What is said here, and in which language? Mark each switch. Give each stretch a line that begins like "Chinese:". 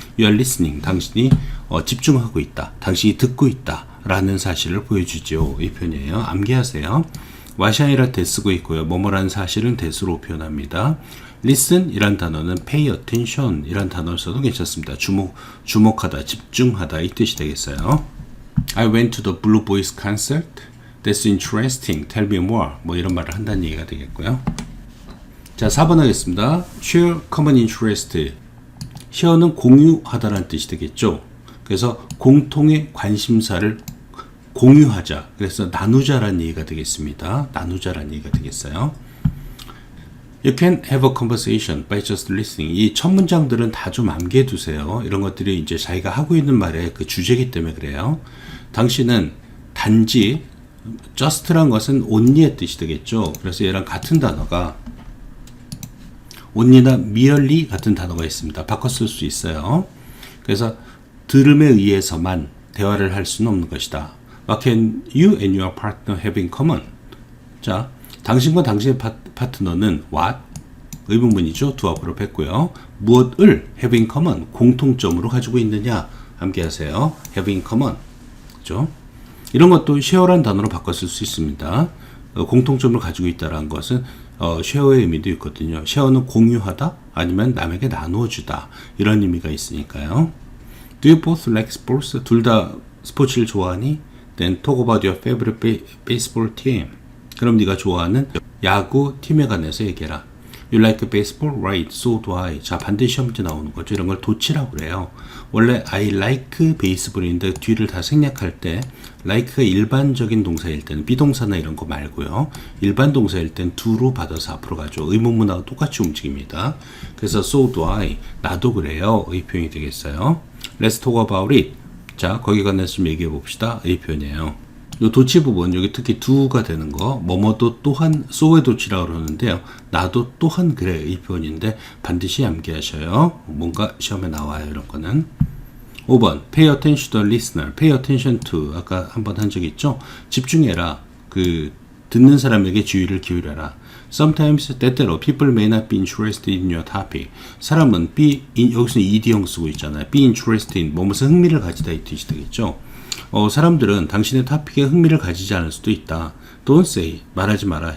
English: You are listening.
Korean: 당신이 집중하고 있다. 당신이 듣고 있다. 라는 사실을 보여주죠. 이 표현이에요. 암기하세요. what이 아니라 that 쓰고 있고요. 뭐뭐라는 사실은 that으로 표현합니다. listen 이란 단어는 pay attention 이란 단어를 써도 괜찮습니다. 주목하다, 집중하다 이 뜻이 되겠어요.
English: I went to the Blue Boys concert. That's interesting. Tell me more.
Korean: 뭐 이런 말을 한다는 얘기가 되겠고요. 자, 4번 하겠습니다.
English: Share common interest.
Korean: share는 공유하다라는 뜻이 되겠죠. 그래서 공통의 관심사를 공유하자. 그래서 나누자라는 얘기가 되겠습니다. 나누자라는 얘기가 되겠어요.
English: You can have a conversation by just listening.
Korean: 이 첫 문장들은 다 좀 암기해 두세요. 이런 것들이 이제 자기가 하고 있는 말의 그 주제이기 때문에 그래요. 당신은 단지 just란 것은 only의 뜻이 되겠죠. 그래서 얘랑 같은 단어가 only나 merely 같은 단어가 있습니다. 바꿔 쓸 수 있어요. 그래서 들음에 의해서만 대화를 할 수는 없는 것이다.
English: What can you and your partner have in common?
Korean: 자, 당신과 당신의 파트너는 what? 의문문이죠. 두 앞으로 뺐고요. 무엇을 have in common? 공통점으로 가지고 있느냐? 함께하세요. have in common. 그죠? 이런 것도 share란 단어로 바꿔 쓸 수 있습니다. 공통점을 가지고 있다는 것은 share의 의미도 있거든요. share는 공유하다 아니면 남에게 나누어 주다 이런 의미가 있으니까요.
English: Do you both like sports?
Korean: 둘 다 스포츠를 좋아하니?
English: Then talk about your favorite baseball team.
Korean: 그럼 네가 좋아하는 야구 팀에 관해서 얘기해라.
English: You like baseball? Right, so do I.
Korean: 자, 반드시 시험 문제 나오는 거죠. 이런 걸 도치라고 그래요. 원래 I like baseball인데 뒤를 다 생략할 때 like가 일반적인 동사일 때는 비동사나 이런 거 말고요. 일반 동사일 땐 do로 받아서 앞으로 가죠. 의문문하고 똑같이 움직입니다. 그래서 so do I. 나도 그래요. 이 표현이 되겠어요.
English: Let's talk about it.
Korean: 자, 거기 관해서 좀 얘기해 봅시다. 이 표현이에요. 이 도치 부분, 여기 특히 do가 되는 거, 뭐뭐도 또한 so의 도치라고 그러는데요. 나도 또한 그래 이 표현인데 반드시 암기하셔요. 뭔가 시험에 나와요. 이런 거는. 5번
English: pay attention to the listener.
Korean: pay attention to 아까 한번 한 적 있죠? 집중해라. 그 듣는 사람에게 주의를 기울여라.
English: Sometimes
Korean: 때때로
English: people may not be interested in your topic.
Korean: 사람은 여기서 ed형 쓰고 있잖아요. be interested in 뭐무슨 흥미를 가지다 이 뜻이 되겠죠. 사람들은 당신의 토픽에 흥미를 가지지 않을 수도 있다.
English: Don't say
Korean: 말하지 마라.